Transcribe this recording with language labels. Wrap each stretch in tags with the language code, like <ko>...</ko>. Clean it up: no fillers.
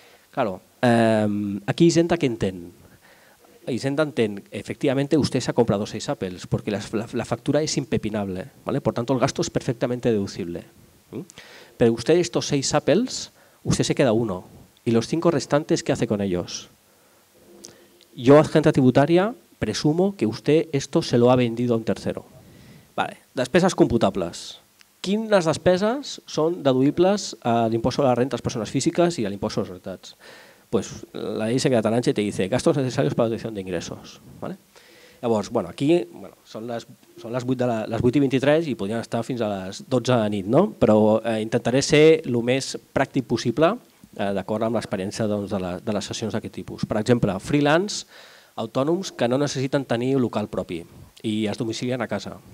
<es>Claro, aquí Hisenda, ¿qué entiende? Hisenda entiende, efectivamente usted se ha comprado 6 Apples porque la factura es impepinable, por tanto el gasto es perfectamente deducible. Pero usted estos 6 Apples, usted se queda uno. ¿Y los 5 restantes qué hace con ellos? Yo, agente tributaria, presumo que usted esto se lo ha vendido a un tercero.</es> <ca>Vale, despeses computables. Quines despeses són deduïbles a l'impost sobre la renta a les persones físiques i a l'impost sobre les societats?</ca> <es>Pues la ley se queda tan ancha y te dice gastos necesarios para la detección de ingressos.</es> <ca>Llavors, aquí són les 8:23 i podrien estar fins a les 12 de la nit, però intentaré ser el més pràctic possible d'acord amb l'experiència de les sessions d'aquest tipus. Per exemple, freelance, autònoms que no necessiten tenir un local propi i es domicilien a casa.</ca>